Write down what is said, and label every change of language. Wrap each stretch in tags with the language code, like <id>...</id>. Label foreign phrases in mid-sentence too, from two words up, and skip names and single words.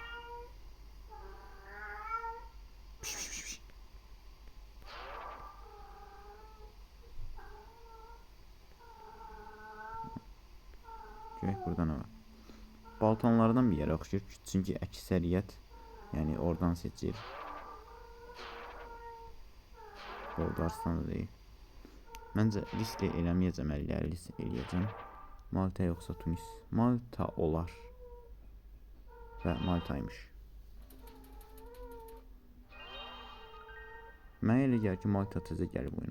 <az>Görək burada ne var? Balkanlardan bir yere oxşuyur. Çünkü əksəriyyət yani oradan seçir. Bolqarıstan da deyil. Məncə list eləməyəcəm, list eləyəcəm. Malta yoxsa Tunis? Malta olar. Və Maltaymış. Mənə elə gəlir ki, Malta təzə gəlib oyuna.</az>